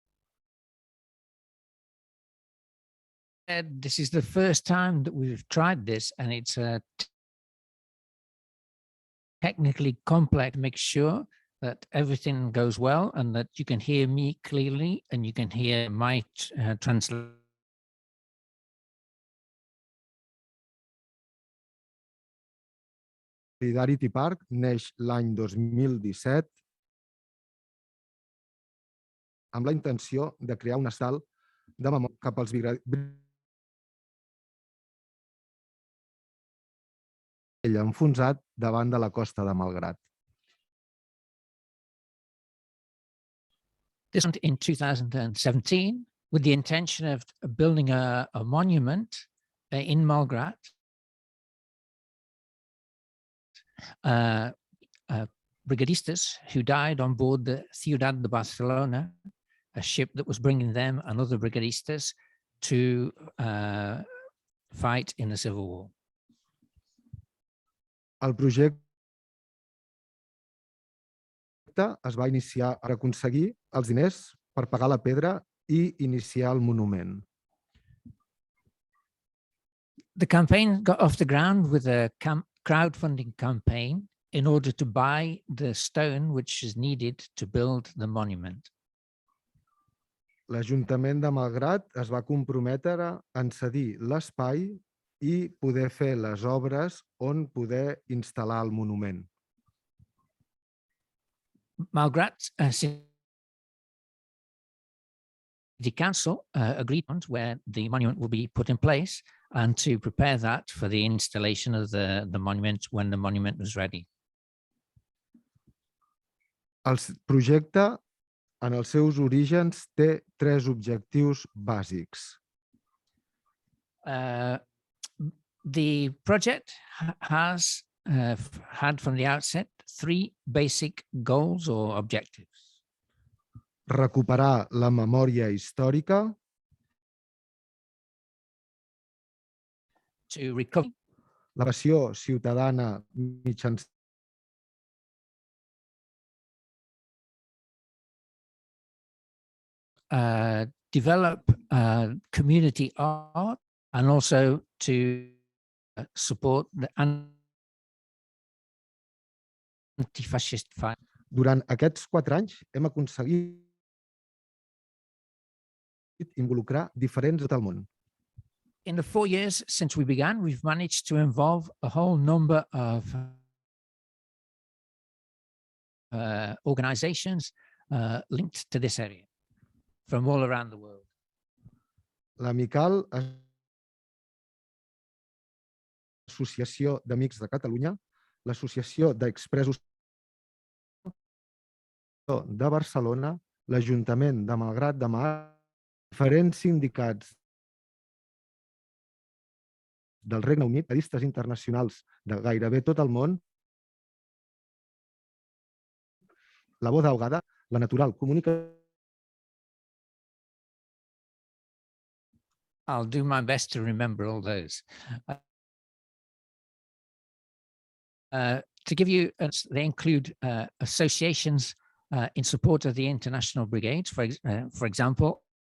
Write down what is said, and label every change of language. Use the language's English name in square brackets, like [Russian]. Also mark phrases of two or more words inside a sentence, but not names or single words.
[English] This is the first time that we've tried this, and it's technically complex. Make sure that everything goes well and that you can hear me clearly and you can hear my translation. [Catalan] Solidarity Park neix l'any 2017 amb la intenció de crear un estal de memòria cap als enfonsat davant de la costa de Malgrat. [English] This one in 2017 with the intention of building a monument in Malgrat. Brigadistas who died on board the Ciudad de Barcelona, a ship that was bringing them and other brigadistas to fight in the Civil War. [Catalan] El projecte es va iniciar per aconseguir els diners per pagar la pedra i iniciar el monument. [English] The campaign got off the ground with a crowdfunding campaign in order to buy the stone which is needed to build the monument. [Catalan] L'Ajuntament de Malgrat es va comprometre en cedir l'espai i poder fer les obres on poder instal·lar el monument. [English] Malgrat City Council agreed on where the monument will be put in place and to prepare that for the installation of the monument when the monument was ready. [Catalan] El projecte, en els seus orígens, té tres objectius bàsics. [English] The project has had from the outset three basic goals or objectives. [Catalan] Recuperar la memòria històrica, [English] to recover [Catalan] la passió ciutadana mitjançant [English] develop community art and also to support the anti-fascist fight. [Catalan] Durant aquests 4 anys hem aconseguit involucrar diferents de tot el món. [English] In the 4 years since we began, we've managed to involve a whole number of organizations linked to this area from all around the world. [Catalan] L'Amical, l'Associació d'Amics de Catalunya, l'Associació d'Expressos de Barcelona, l'Ajuntament de Malgrat de Mar, diferents sindicats del Regne Unit, periodistes internacionals de gairebé tot el món, la Voz Ahogada, la Natural Comunicació. [English] I'll do my best to remember all those. To give you, they include associations in support of the international brigades, for example,